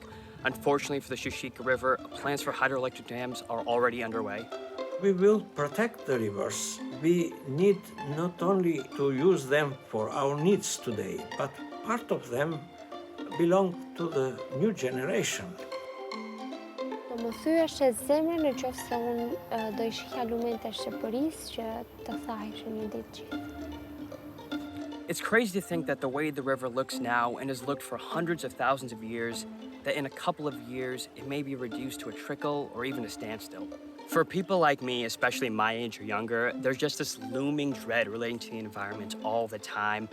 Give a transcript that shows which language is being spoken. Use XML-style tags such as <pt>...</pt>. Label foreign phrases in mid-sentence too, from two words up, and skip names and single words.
<en>Unfortunately for the Shushica River, plans for hydroelectric dams are already underway. We will protect the rivers. We need not only to use them for our needs today, but part of them belong to the new generation.</en> <sq>Më thyesh e zemrën në qoftë se unë do i shihja lumen të Shqipërisë që të thaheshin një ditë gjithë.</sq> <en>It's crazy to think that the way the river looks now and has looked for hundreds of thousands of years, that in a couple of years, it may be reduced to a trickle or even a standstill. For people like me, especially my age or younger, there's just this looming dread relating to the environment all the time.</en>